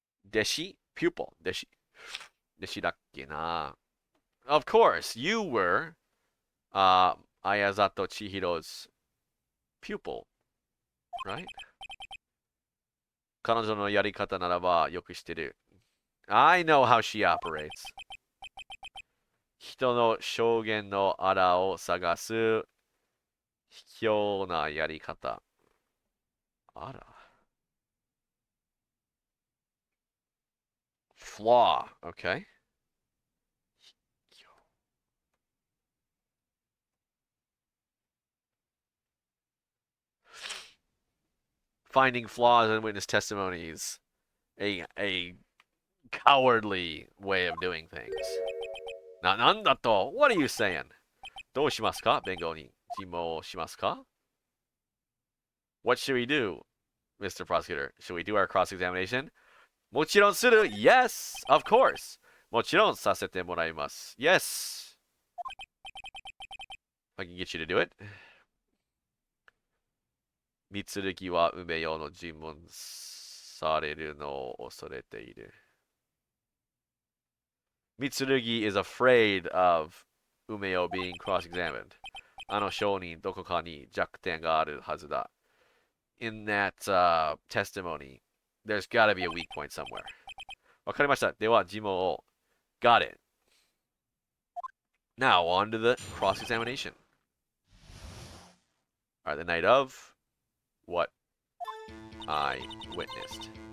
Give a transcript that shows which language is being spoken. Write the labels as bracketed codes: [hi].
[ja] 弟子 pupil 弟子だっけな. [en] Of course, you were Ayazato Chihiro's pupil, right? [ja] 彼女のやり方ならばよく知ってる. [en] I know how she operates. [ja] 人の証言のあらを探す卑怯なやり方. あら. [en] Flaw, okay. Finding flaws in witness testimonies, a cowardly way of doing things. [ja] なんだと? [en] What are you saying? [ja] どうしますか、弁護人。尋問しますか? [en] What should we do, Mr. Prosecutor? Should we do our cross-examination? [ja] もちろんする. [en] Yes, of course. [ja] もちろんさせてもらいます. [en] Yes. I can get you to do it. [ja] 三剣は梅代の尋問されるのを恐れている. [en] Mitsurugi is afraid of Umeo being cross-examined. [ja] あの証人どこかに弱点があるはずだ. [en] In that testimony, there's gotta be a weak point somewhere. [ja] わかりました。では、尋問を. [en] Got it. Now, on to the cross-examination. Alright, the night of what I witnessed.